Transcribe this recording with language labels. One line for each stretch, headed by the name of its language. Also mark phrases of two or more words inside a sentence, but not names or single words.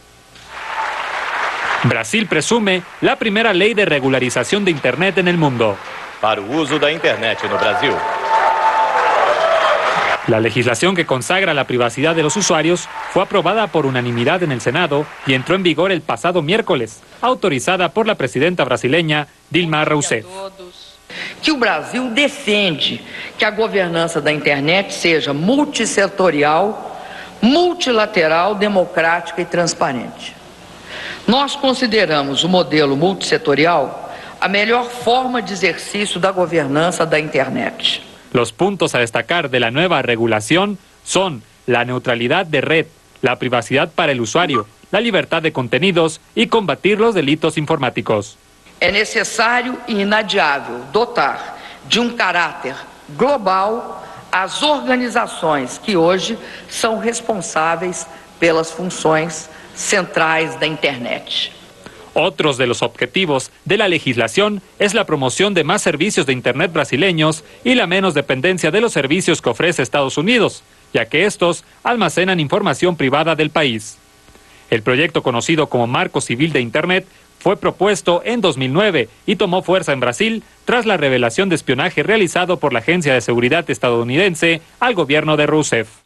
Spanish: Brasil presume la primera ley de regularización de Internet en el mundo.
Portuguese: Para o uso da Internet no Brasil.
Spanish: La legislación que consagra la privacidad de los usuarios fue aprobada por unanimidad en el Senado y entró en vigor el pasado miércoles, autorizada por la presidenta brasileña Dilma Rousseff.
Portuguese: Que o Brasil defende que a governança da internet seja multissetorial, multilateral, democrática e transparente. Nós consideramos o modelo multissetorial a melhor forma de exercício da governança da internet.
Spanish: Los puntos a destacar de la nueva regulación son la neutralidad de red, la privacidad para el usuario, la libertad de contenidos y combatir los delitos informáticos.
Portuguese: É necessário e inadiável dotar de caráter global as organizações que hoje são responsáveis pelas funções centrais da internet.
Spanish: Otros de los objetivos de la legislación es la promoción de más servicios de Internet brasileños y la menos dependencia de los servicios que ofrece Estados Unidos, ya que estos almacenan información privada del país. El proyecto conocido como Marco Civil de Internet fue propuesto en 2009 y tomó fuerza en Brasil tras la revelación de espionaje realizado por la Agencia de Seguridad estadounidense al gobierno de Rousseff.